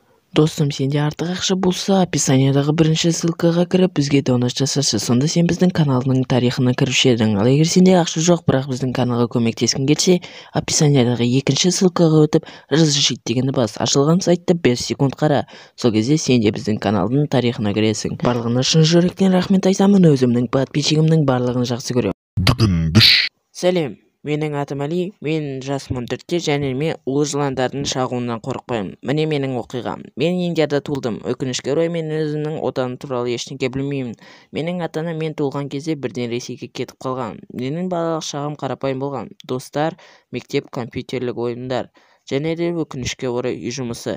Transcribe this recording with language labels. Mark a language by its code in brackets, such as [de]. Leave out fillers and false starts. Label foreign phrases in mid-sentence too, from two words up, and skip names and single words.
[kk] Достым, сенде артық ақша болса, [ky] описаниядагы биринчи ссылкага кирип, бизге донат жасашы. Сонда сен биздин каналдын тарихына кириши эдиң. Ал эгер сенде акча жок, бирок биздин каналга көмөктескиң келсе, описаниядагы экинчи ссылкага өтүп, разрешить дегенди бас. Ачылган сайтты 5 секунд кара. Сол кезде сен де биздин каналдын тарихына киресиң. Барлыгына чын жүрөктөн рахмет айтамын. Өзүмдүн подписчигимдин барлыгын жакшы көрөм. [kk] Сәлем. Менің атым Али, мен жас 14-те және мен улы жыландардың шағуынан қорықпаймын. Міне менің оқиғам. Мен Индияда туылдым. Өкінішке орай мен өзімнің отаным туралы ештеңе білмеймін. Менің ата-анам мен туылған кезде бірден Ресейге кетіп қалған. Менің балалық шағым қарапайым болған. Достар, мектеп, компьютерлік ойындар және де өкінішке орай үй жұмысы.